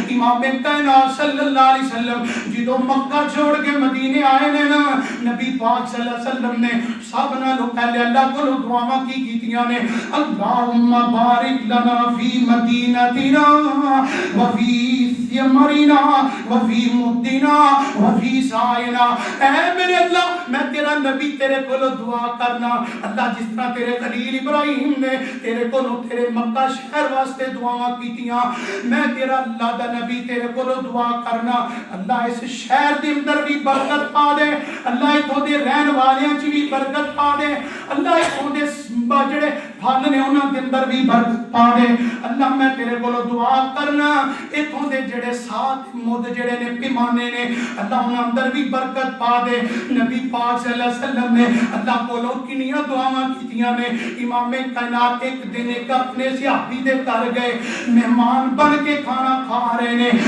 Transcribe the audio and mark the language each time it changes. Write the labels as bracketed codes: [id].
[pa] امام کائنات صلی اللہ علیہ وسلم جدوں مکہ چھوڑ کے مدینے آئے نے نا نبی پاک صلی اللہ علیہ وسلم نے سب نالوں پہلے اللہ کو دعاواں کی کیتیاں نے [ar] اللہم بارک لنا فی مدینتنا وفی ثمرنا وفی مدنا وفی سائنا. [pa] اے میرے اللہ میں تیرا نبی تیرے کو دعا کرنا اللہ جس طرح تیرے خلیل ابراہیم نے تیرے کو تیرے مکہ شہر واسطے دعاواں کیتیاں میں تیرا اللہ دا نبی تیرے کو دعا کرنا اللہ اس شہر دے اندر بھی برکت پا دے اللہ اتھوں دے رہن والیاں چ بھی برکت پا دے اللہ اتھوں دے جڑے پھل نے انہاں دے اندر بھی برکت پا دے اللہ میں تیرے کو دعا کرنا اتھوں دے جڑے ساتھ مد جڑے نے پیمانے نے اللہ انہاں اندر بھی برکت پا دے. نبی پاک صلی اللہ علیہ وسلم نے اللہ کو کنیاں دعاواں کیتیاں نے. امام کائنات ایک دن ایک اپنے صحابی دے گھر گئے مہمان بن کے کھانا کھا رہے نے.